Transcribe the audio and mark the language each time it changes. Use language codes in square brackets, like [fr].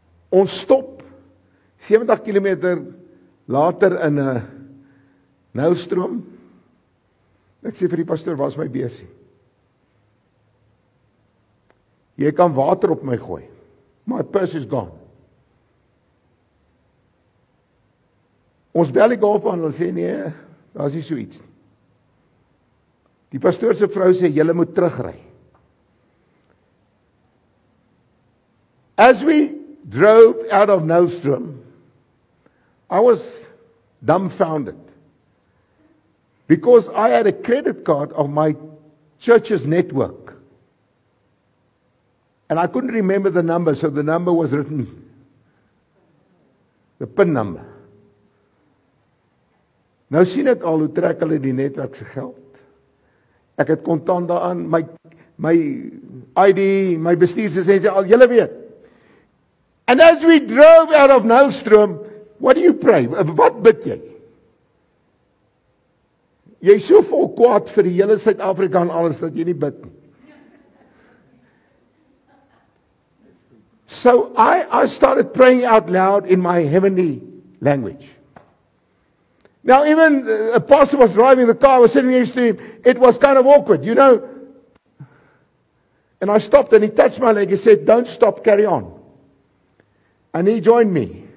[af] Ons stop 70 km later in 'n Nylstroom. Ek sê vir die pastoor, waar is my besie? Jy kan water op my gooi. [en] My purse is gone. [af] Ons bel die golfbaan en hulle sê nee, daar is nie so iets nie. Die pastoor se vrou sê julle moet terugry. [en] As we drove out of Nylstroom, I was dumbfounded because I had a credit card of my church's network and I couldn't remember the number, so the number was written, the PIN number. [af] Nou sien ek al hoe trek hulle die netwerk se geld. Ek het kontant daaraan, my ID, my bestuurslisensie al, julle weet. [en] And as we drove out of Nylstroom, what do you pray? [af] Wat bid jy? Jy is so vol kwaad vir die hele Suid-Afrika en alles dat jy nie bid nie. [en] So I started praying out loud in my heavenly language. Now even a pastor was driving the car, I was sitting next to him, it was kind of awkward, you know. And I stopped and he touched my leg, he said, don't stop, carry on. And he joined me.